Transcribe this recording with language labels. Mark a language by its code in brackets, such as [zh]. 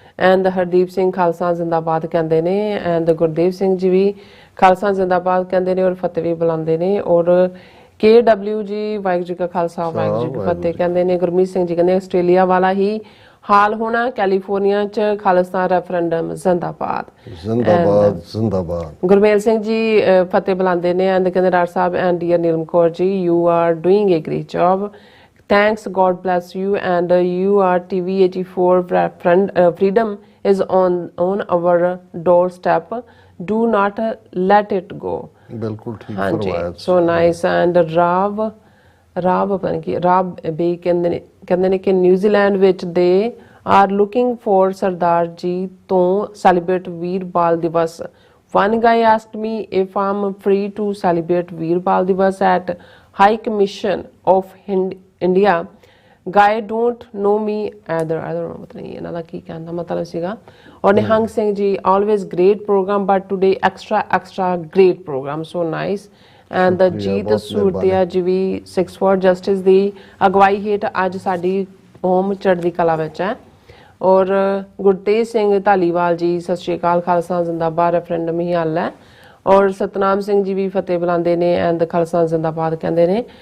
[pa] And Hardeep Singh Khalsa ਜ਼ਿੰਦਾਬਾਦ ਕਹਿੰਦੇ ਨੇ। ਐਂਡ ਗੁਰਦੇਵ ਸਿੰਘ ਜੀ ਵੀ ਖਾਲਸਾ ਜ਼ਿੰਦਾਬਾਦ ਕਹਿੰਦੇ ਨੇ ਔਰ ਫਤਿਹ ਵੀ ਬੁਲਾਉਂਦੇ ਨੇ। ਔਰ KW ਜੀ ਵਾਹਿਗੁਰੂ ਜੀ ਕਾ ਖਾਲਸਾ ਵਾਹਿਗੁਰੂ ਜੀ ਕੀ ਫਤਿਹ ਕਹਿੰਦੇ ਨੇ। ਗੁਰਮੀਤ ਸਿੰਘ ਜੀ ਕਹਿੰਦੇ ਆਸਟ੍ਰੇਲੀਆ ਵਾਲਾ ਹੀ ਹਾਲ ਹੋਣਾ, ਕੈਲੀਫੋਰਨੀਆ 'ਚ ਖਾਲਿਸਤਾਨ ਰੈਫਰੈਂਡਮ ਜ਼ਿੰਦਾਬਾਦ ਜ਼ਿੰਦਾਬਾਦ ਜ਼ਿੰਦਾਬਾਦ। ਗੁਰਮੇਲ ਸਿੰਘ ਜੀ ਫਤਿਹ ਬੁਲਾਉਂਦੇ ਨੇ। [en] And ਕਹਿੰਦੇ doctor ਸਾਹਿਬ and dear Neelam Kaur ji you are doing a great job, thanks, God bless you, and you are TV84 freedom is on our doorstep, do not let it go। [pa] ਬਿਲਕੁਲ ਠੀਕ ਹਾਂਜੀ ਫਰਮਾਇਆ। So nice. ਐਂਡ ਰਾਵ ਪਤਾ ਨਹੀਂ ਕੀ ਰਾਬ ਬੇ ਕਹਿੰਦੇ ਨੇ ਕਿ New Zealand ਵਿੱਚ [en] they are looking for [pa] Sardar ji ਤੋਂ ਸੈਲੀਬ੍ਰੇਟ ਵੀਰ ਬਾਲ ਦਿਵਸ। [en] One guy asked me if I'm free to celebrate Veer Bal Divas at High Commission of India। Guy don't know me either। I don't know [pa] ਪਤਾ ਨਹੀਂ ਇਹਨਾਂ ਦਾ ਕੀ ਕਹਿਣ ਦਾ ਮਤਲਬ ਸੀਗਾ। [en] ਔਰ Nihang Singh ji always great program but today extra great program। So nice। [pa] And ਜੀਤ ਸੂਰਤੀਆ ਜੀ ਵੀ 6 for Justice ਦੀ ਅਗਵਾਈ ਹੇਠ ਅੱਜ ਸਾਡੀ ਹੋਮ ਚੜ੍ਹਦੀ ਕਲਾ ਵਿੱਚ ਹੈ। ਔਰ ਗੁਰਤੇਜ ਸਿੰਘ ਧਾਲੀਵਾਲ ਜੀ ਸਤਿ ਸ਼੍ਰੀ ਅਕਾਲ, ਖਾਲਸਾ ਜ਼ਿੰਦਾਬਾਦ, ਰੈਫਰੈਂਡਮ ਹੀ ਹੱਲ ਹੈ। ਔਰ ਸਤਨਾਮ ਸਿੰਘ ਜੀ ਵੀ ਫਤਿਹ ਬੁਲਾਉਂਦੇ ਨੇ। ਐਂਡ ਖਾਲਸਾ ਜ਼ਿੰਦਾਬਾਦ ਕਹਿੰਦੇ ਨੇ।